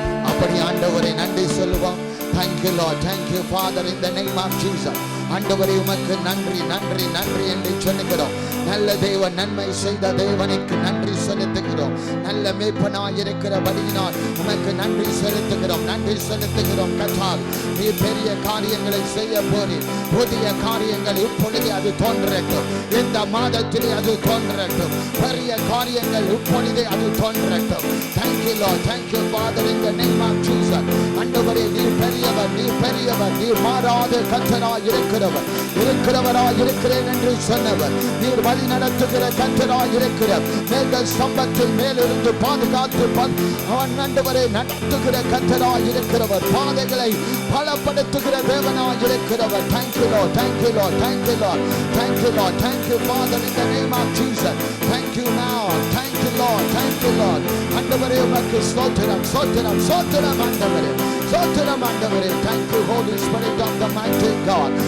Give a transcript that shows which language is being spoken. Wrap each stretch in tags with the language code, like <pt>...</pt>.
<ta>அப்படி ஆண்டவரை நன்றி சொல்லுவோம்.</ta> <en>Thank Thank you, Lord. Thank you, Father, in the name of Jesus.</en> <ta>ஆண்டவரே உமக்கு நன்றி நன்றி நன்றி என்று சொல்லுகிறோம். நல்ல தேவன், நன்மை செய்த தேவனுக்கு நன்றி செலுத்துகிறோம். நல்ல மேய்ப்பனாய் இருக்கிறபடியினால் உமக்கு நன்றி செலுத்துகிறோம், நன்றி செலுத்துகிறோம். கர்த்தாவே, நீர் பெரிய காரியங்களை செய்ய போறீர். புதிய காரியங்கள் இப்பொழுது அது தோன்றட்டும். இந்த மாதத்திலே அது தோன்றட்டும். பெரிய காரியங்கள் இப்பொழுதே அது தோன்றட்டும்.</ta> <en>Thank you, Lord. Thank you, Father, in the name of Jesus.</en> <ta>ஆண்டவரே, நீர் பெரியவர், நீர் பெரியவர், நீர் மாறாத கர்த்தராய் இருக்கிறவராய் இருக்கிறேன் என்று சொன்னவர். நீர் வழி நடத்துகிற கர்த்தராய் இருக்கிறார். மேக ஸ்தம்பத்தில் மேலிருந்து பாதுகாத்து அவன் ஆண்டவரை நடத்துகிற கர்த்தராய் இருக்கிறவர். பாதைகளை பலப்படுத்துகிற தேவனாய் இருக்கிறவர்.</ta> <en>Thank you, Lord. Thank you, Lord. Thank you, Lord. Thank you, Lord. Thank you, Father, in the name of Jesus. Thank you now. Thank you, Lord. Thank you, Lord.</en> <ta>ஆண்டவரே, உமக்கு ஸ்தோத்திரம், ஸ்தோத்திரம், ஸ்தோத்திரம். ஆண்டவரே, ஸ்தோத்திரம். ஆண்டவரே,</ta> <en>thank you, Holy Spirit of the mighty God.</en>